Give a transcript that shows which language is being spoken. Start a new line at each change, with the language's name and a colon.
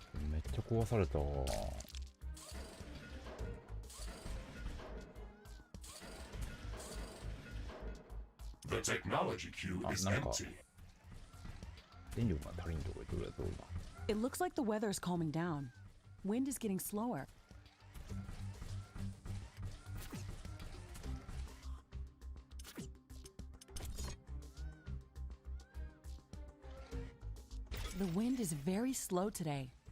Japanese: めっちゃ壊された。
English: The technology queue is empty.
Japanese: 電力が足りんとこ行ってくれそうだ。
English: It looks like the weather is calming down. Wind is getting slower. The wind is very slow today.